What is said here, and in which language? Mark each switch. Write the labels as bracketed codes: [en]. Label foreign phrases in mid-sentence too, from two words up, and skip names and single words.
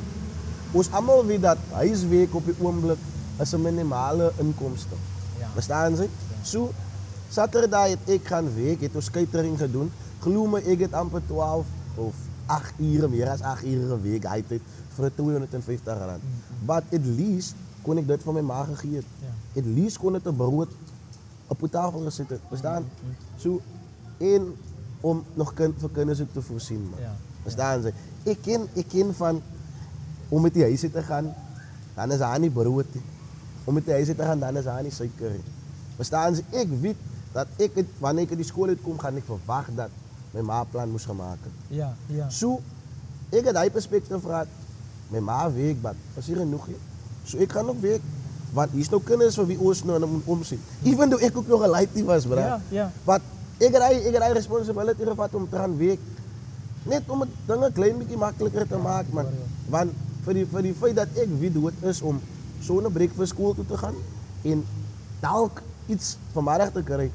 [af] Ons almal weet dat huiswerk op die oomblik is 'n minimale inkomste. Ja. Verstaan jy? So Saterdag het ek gaan werk, het ons catering gedoen. Glo my, ek het amper 12 of 8 ure, meer as 8 ure 'n week uit vir R250. [en] But at least [af] kon ek dit van my ma gegee het. Ja. [en] At least [af] kon dit 'n brood op die tafel gesit het. Verstaan? So en om nog vir kinders ook te voorsien. Man. Ja. Verstaan jy? Ek ken van om met die huis te gaan, dan is daar nie brood nie. Om met die huis te gaan, dan is daar nie suiker nie. Verstaan jy? Ek weet dat wanneer ek uit die skool uitkom, gaan ek verwag dat my ma plan moes gemaak het. Ja, ja. So, ek het daai perspektief gehad. My ma werk, maar is hier genoeg nie. So ek gaan ook werk. Want hier's nou kinders vir wie ons nou moet omsien. [en] Even though [af] ek ook nog 'n laaitie was, bro. Ja, ja. Maar ek het daai responsibility gevat om te gaan werk. Net om dit dinge klein bietjie makliker te maak, man. Want vir die feit dat ek weet hoe dit is om so 'n break vir skool toe te gaan en dalk iets vanmiddag te kry.